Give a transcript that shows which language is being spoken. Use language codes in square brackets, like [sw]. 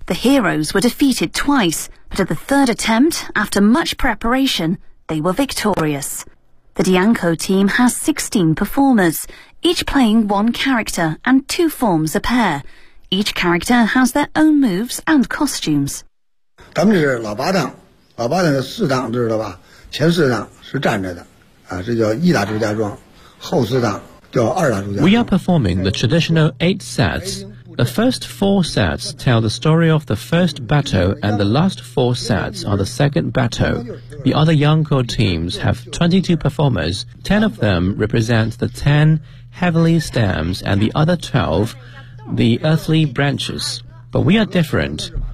[en] The heroes were defeated twice, but at the third attempt, after much preparation, they were victorious. The Diyanko team has 16 performers, each playing one character and two forms a pair. Each character has their own moves and costumes. [zh] 咱们这是老八档，老八档的四档，知道吧？前四档是站着的，啊，这叫一打朱家庄。 [en] We are performing the traditional eight sets. The first four sets tell the story of the first battle and the last four sets are the second battle. The other Yangko teams have 22 performers. 10 of them represent the 10 heavenly stems and the other 12, the earthly branches. But we are different.